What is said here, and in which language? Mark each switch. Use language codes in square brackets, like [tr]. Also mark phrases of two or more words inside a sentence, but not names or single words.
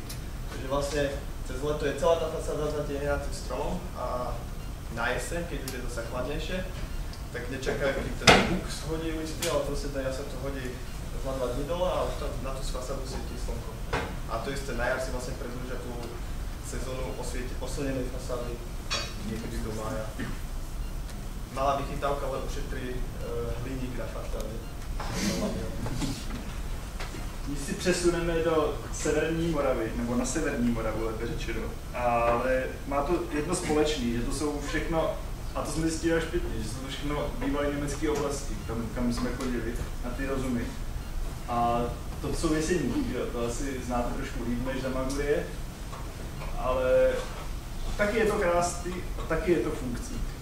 [sk] Takže vlastne cez leto je celá tá fasáda zatienená tým stromom a na jeseň, keď už je zase chladnejšie, tak nečakajú, kým ten buk shodí listy, ale proste ten jaseň to hodí za 2 dní dole a už tam na tú fasádu svietí slnko. A to isté na jar si vlastne predĺžia tú sezónu oslnenej fasády niekedy do mája. Malá vychytávka, ale ušetrí hliník na fasáde. [cs] My si přesuneme do severní Moravy, nebo na severní Moravu, lépe řečeno. Ale má to jedno společné, že to jsou všechno, a to jsme zjistili až špatně, že jsou to všechno bývalé německé oblasti, kam jsme chodili, na ty rozumy. A to jsou jeseníky, to asi znáte trošku líp než za Magurie, ale taky je to krásný a taky je to funkcí.